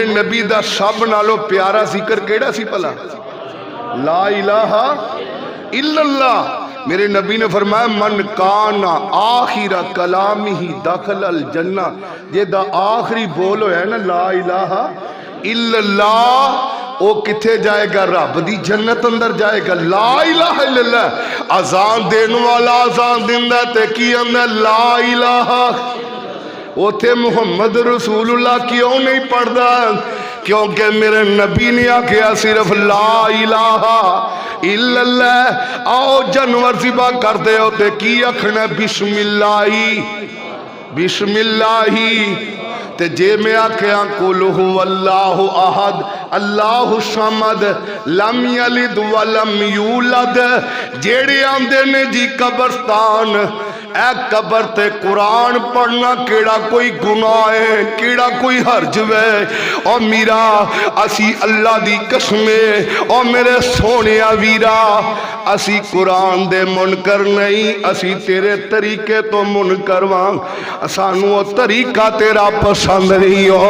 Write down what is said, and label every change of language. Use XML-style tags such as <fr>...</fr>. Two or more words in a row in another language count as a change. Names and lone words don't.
<pa>نبی دا سب نالو پیارا ذکر کیڑا سی پلا</pa> <ar>لا الہ الا اللہ</ar> <pa>میرے نبی نے فرمایا</pa> <ar>من کانا آخر کلامی</ar> <pa>ہی</pa> <ar>داخل الجنہ</ar> <pa>یہ دا آخری بولو ہے نا</pa> <ar>لا الہ الا اللہ</ar> <pa>او کتھے جائے گا رب دی جنت اندر جائے گا</pa> <ar>لا الہ الا اللہ</ar> <pa>اذان دین والا اذان دیندہ تے کی اندر</pa> <ar>لا الہ</ar> <pa>وہ تھے</pa> <ar>محمد رسول اللہ</ar> <pa>کیوں نہیں پڑھدا کیونکہ میرے نبی نے آکھیا صرف</pa> <ar>لا الہ الا اللہ</ar> <pa>آؤ جانور ذبح کر دے ہوتے کی اکھنا بسم</pa> <ar>اللہ</ar> <pa>تے جے میں آکھیا</pa> <ar>قل هو اللہ احد اللہ الصمد لم یلد ولم یولد</ar> <pa>جیڑے آندے نے جی قبرستان اے قبر تے قرآن پڑھنا کیڑا کوئی گناہ ہے کیڑا کوئی حرج ہے اور میرا اسی اللہ دی قسمے اور میرے سونے ویرا اسی قرآن دے منکر نہیں اسی تیرے طریقے تو منکر وان سانو طریقہ تیرا پسند نہیں ہو</pa>